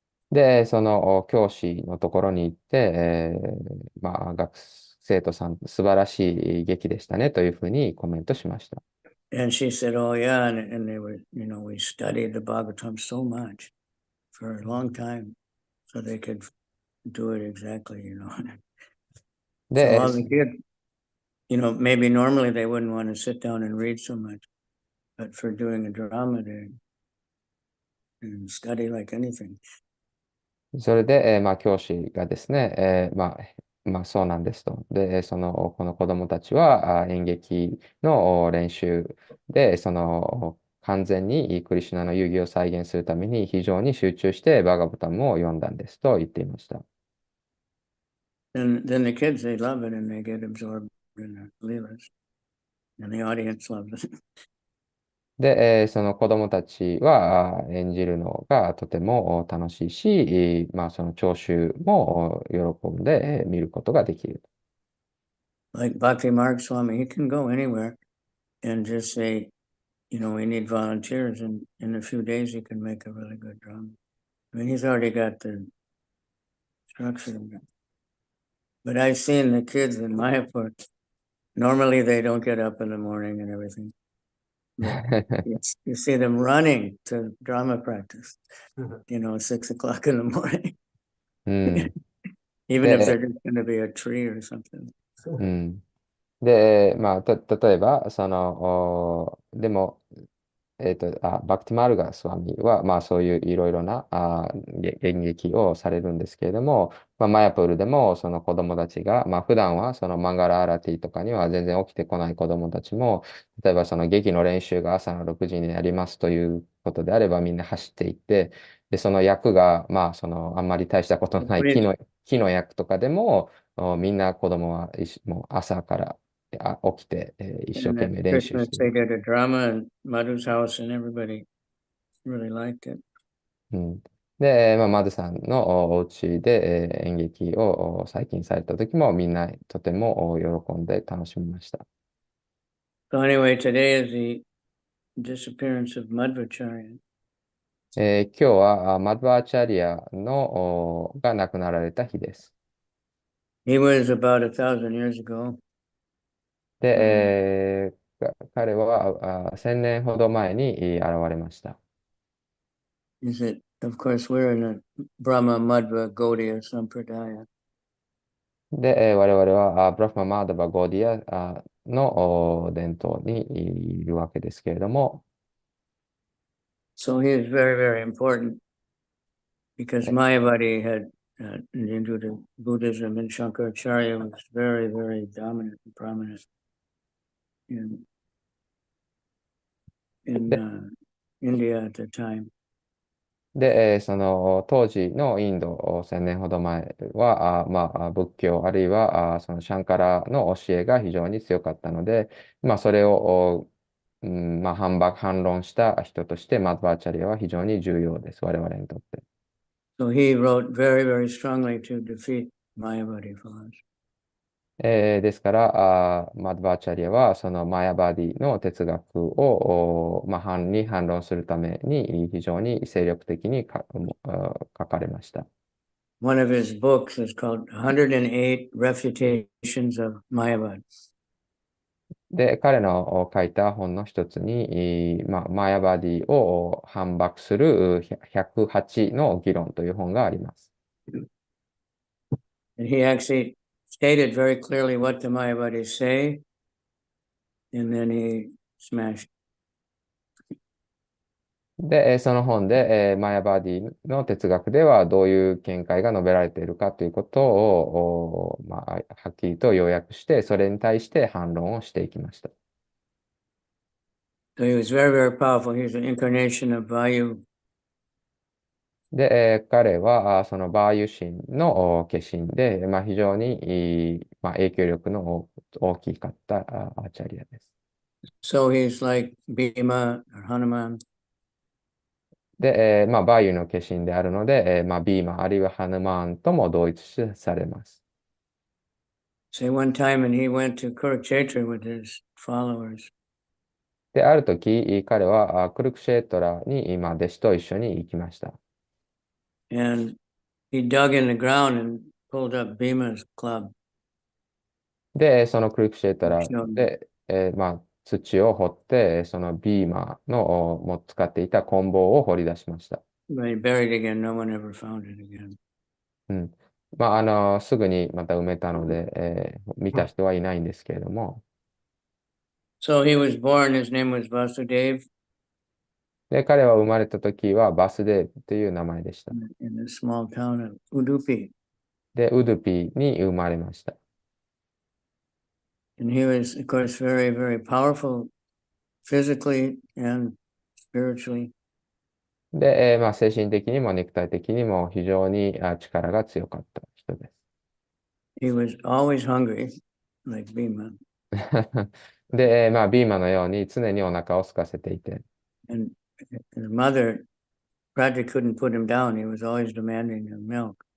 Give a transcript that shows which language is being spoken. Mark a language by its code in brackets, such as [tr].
[ja] で、その教師のところに行って、まあ、学生徒さん、素晴らしい劇でしたねというふうにコメントしました。 [en] And she said, oh yeah, and they were, we studied the Bhagavatam so much for a long time so they could do it exactly, So all the kids, maybe normally they wouldn't want to sit down and read so much, but for doing a drama, they study like anything. [ja] それで、まあ、教師がですね、まあ、そうなんですと。で、この子供たちは演劇の練習で、完全にクリシュナの遊戯を再現するために非常に集中してバガバタムを読んだんですと言っていました。 [en] And then the kids, they love it and they get absorbed in the leelas. And the audience loves it. [ja] で、その子供たちは演じるのがとても楽しいし、まあ、その聴衆も喜んで見ることができる。 [en] Like Bhakti Marg Swami, he can go anywhere and just say, we need volunteers. And in a few days, he can make a really good drama. I mean, he's already got the structure. But I've seen the kids in Mayapur. Normally, they don't get up in the morning and everything. You see them running to drama practice, 6 o'clock in the morning. [ja] うん、 [en] Even if they're just going to be a tree or something. [ja] うん、で、まあ、例えば、でも、バクティマールガスワミは、まあ、そういういろいろな演劇をされるんですけれども、まあ、マヤプールでもその子供たちが、まあ、普段はそのマンガラアラティとかには全然起きてこない子供たちも、例えばその劇の練習が朝の6時になりますということであれば、みんな走っていって、で、その役が、まあ、あんまり大したことのない木の役とかでも、みんな子供はもう朝から起きて、一生 [en] And [ja] 懸 [en] at [ja] 命練習 [en] Christmas, [ja] して [en] they [ja] る。 [en] did a drama in Madhu's house, and everybody really liked it. [ja] うん、で、まあ、マドさんのお家で、演劇を最近された時もみんなとても喜んで楽しみました。 [en] So anyway, today is the disappearance of Madhvacharya. [ja] 今日はマドバーチャリアが亡くなられた日です。 [en] He was about 1,000 years ago. [ja] で、彼は1000年ほど前に現れました。 [en] Is it? Of course, we're in a Brahma Madhva Gaudiya Sampradaya. [ja] で、我々はブラフマ・マーダバ・ゴーディアの伝統にいるわけですけれども、 [en] So he is very, very important because Mayavadi had into Buddhism, and Shankaracharya was very, very dominant and prominent in [ja] で [en] India at the time. [ja] で、その当時のインド1000年ほど前は、まあ、仏教あるいはそのシャンカラの教えが非常に強かったので、まあ、それを、まあ、反論した人としてマドバーチャリアは非常に重要です、我々にとって。 [en] So he wrote very, very strongly to defeat Mayavadi philosophy. [ja] ですから、マドバーチャリアはそのマヤバディの哲学を、まあ、反論するために非常に精力的に書かれました。 [en] One of his books is called 108 Refutations of Mayavad. [ja] で、彼の書いた本の一つに、まあ、マヤバディを反駁する108の議論という本があります。 [en] And he actually stated very clearly what the Mayavadis say, and then he smashed. [ja] で、その本で、マヤバディの哲学ではどういう見解が述べられているかということを、まあ、はっきりと要約して、それに対して反論をしていきました。 [en] So he was very, very powerful. He was an incarnation of Vayu. [ja] で、彼はそのバーユ神の化身で、まあ、非常に、まあ、影響力の大きかったアーチャリアです。 [en] So he's like Bhima or Hanuman. [ja] で、まあ、バーユの化身であるので、まあ、ビーマあるいはハヌマーンとも同一視されます。 [en] Say one time, and he went to Kurukshetra with his followers. [ja] で、ある時、彼はクルクシェートラに今、弟子と一緒に行きました。 [en] And he dug in the ground and pulled up Bhima's club. [ja] で、そのクルクシェートラ [en] Showed him. [ja] で、まあ、土を掘って、そのビーマのも使っていた棍棒を掘り出しました。 [en] But he buried it again. No one ever found it again. [ja] うん。まあ、すぐにまた埋めたので、見た人はいないんですけれども。 [en] So he was born. His name was Vasudev [ja] で、彼は生まれた時はバスデーブという名前でした。 [en] in the small town of Udupi. [ja] で、ウドゥピーに生まれました。 [en] And he was, of course, very, very powerful physically and spiritually. [ja] で、まあ、精神的にも肉体的にも非常に力が強かった人です。 [en] He was always hungry, like Bhima. [ja] で、まあ、ビーマのように常にお腹を空かせていて、 [en] And his mother practically couldn't put him down. He was always demanding the milk.